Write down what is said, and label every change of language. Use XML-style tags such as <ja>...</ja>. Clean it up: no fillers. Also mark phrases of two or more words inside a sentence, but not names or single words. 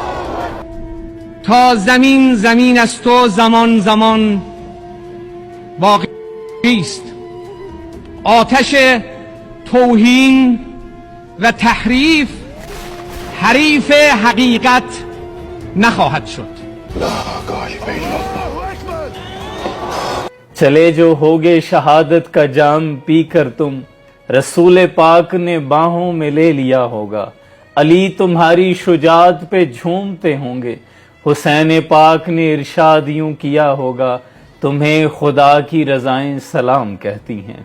<fa>تا زمین زمین است و زمان زمان باقی است. آتش توهین و تحریف حریف حقیقت نخواهد شد.</fa> <ur>چلے جو ہوگے شہادت کا جام پی کر تم، رسول پاک نے باہوں میں لے لیا ہوگا. علی تمہاری شجاعت پہ جھومتے ہوں گے، حسین پاک نے ارشاد یوں کیا ہوگا، تمہیں خدا کی رضائیں سلام کہتی ہیں.</ur>